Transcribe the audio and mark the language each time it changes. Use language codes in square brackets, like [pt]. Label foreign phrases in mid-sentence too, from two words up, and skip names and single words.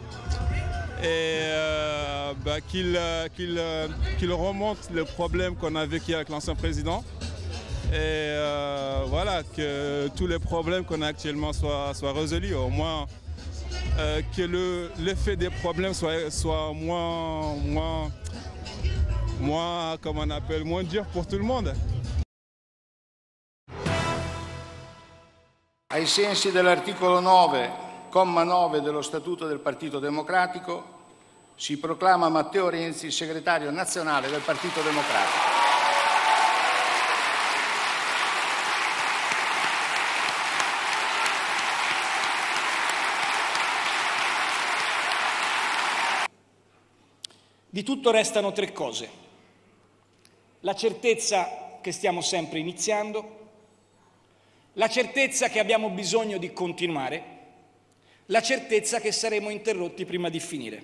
[fr] Et qu'il remonte le problème qu'on a vécu avec l'ancien président. Et voilà, que tous les problèmes qu'on a actuellement soient résolus, au moins que l'effet des problèmes soit moins dur pour tout le monde. [it] Ai sensi dell'articolo 9, comma 9 dello Statuto del Partito Democratico, si proclama Matteo Renzi segretario nazionale del Partito Democratico. Di tutto restano tre cose: la certezza che stiamo sempre iniziando, la certezza che abbiamo bisogno di continuare, la certezza che saremo interrotti prima di finire.